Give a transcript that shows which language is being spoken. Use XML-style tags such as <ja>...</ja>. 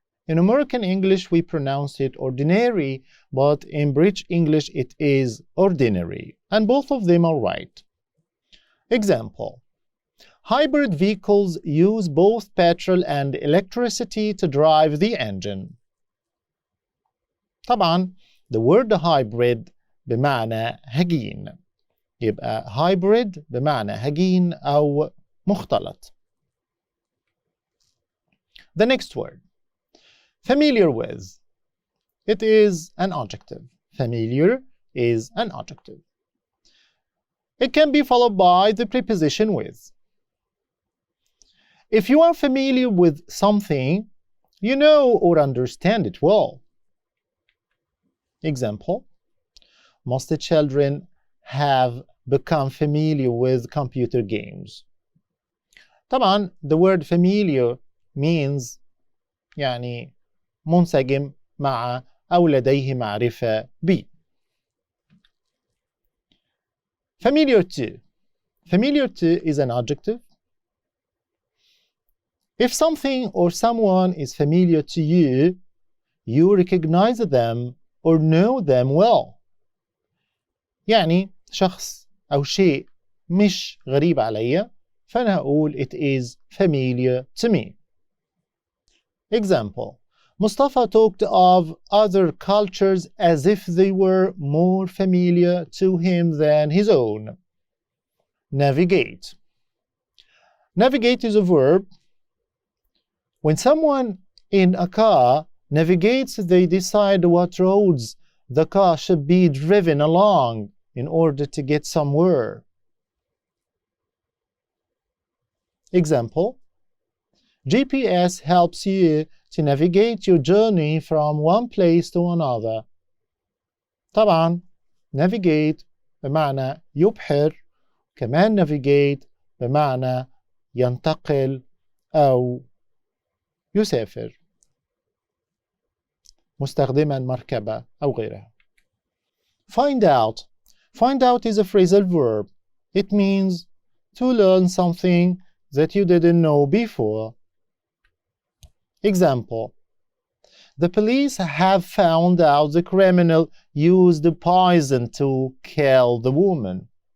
<en>In American English, we pronounce it ordinary, but in British English, it is ordinary, and both of them are right. Example: hybrid vehicles use both petrol and electricity to drive the engine.</en> <ar>طبعا</ar> <en>the word hybrid</en> <ar>بمعنى هجين، يبقى hybrid بمعنى هجين أو مختلط.</ar> <en>The next word, familiar with. It is an adjective. Familiar is an adjective. It can be followed by the preposition with. If you are familiar with something, you know or understand it well. Example: most children have become familiar with computer games.</en> <ar>طبعا</ar> <en>the word familiar means</en> <ar>يعني منسجم مع أو لديه معرفة ب.</ar> <en>Familiar to. Familiar to is an adjective. If something or someone is familiar to you, you recognize them or know them well.</en> <ar>يعني شخص أو شيء مش غريب علي، فأنا أقول</ar> <en>it is familiar to me. Example: Mustafa talked of other cultures as if they were more familiar to him than his own. Navigate. Navigate is a verb. When someone in a car navigates, they decide what roads the car should be driven along in order to get somewhere. Example: GPS helps you to navigate your journey from one place to another.</en> <ar>طبعا navigate بمعنى يبحر، كمان navigate بمعنى ينتقل أو يسافر مستخدما مركبة أو غيرها.</ar> <en>Find out. Find out is a phrasal verb. It means to learn something that you didn't know before. Example: the police have found out the criminal used poison to kill the woman.</en>